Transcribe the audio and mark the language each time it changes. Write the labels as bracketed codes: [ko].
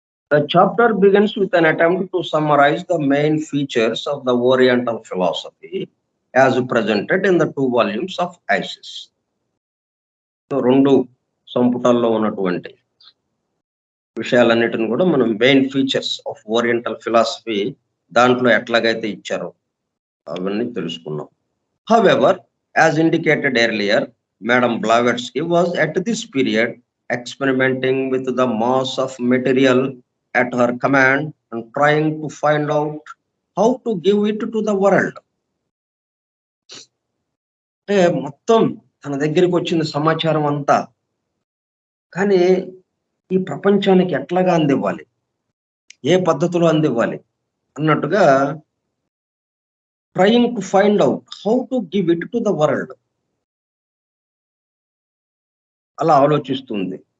[en] The chapter begins with an attempt to summarize the main features of the Oriental philosophy as presented in the 2 volumes of Isis. [te] So 2 సంపుటాల్లో ఉన్నటువంటి విషయాలన్నిటిని కూడా మనం [en] main features of oriental philosophy [te] దాంట్లో ఎట్లాగైతే ఇచ్చారో అవన్నీ తెలుసుకున్నాం. [en] However, as indicated earlier, Madam Blavatsky was at this period experimenting with the mass of material at her command and trying to find out how to give it to the world. [te] మొత్తం తన దగ్గరికి వచ్చిన సమాచారం అంతా కానీ ఈ ప్రపంచానికి ఎట్లాగా అందివ్వాలి, ఏ పద్ధతిలో అందివ్వాలి అన్నట్టుగా [en] trying to find out how to give it to the world [te] అలా ఆలోచిస్తుంది.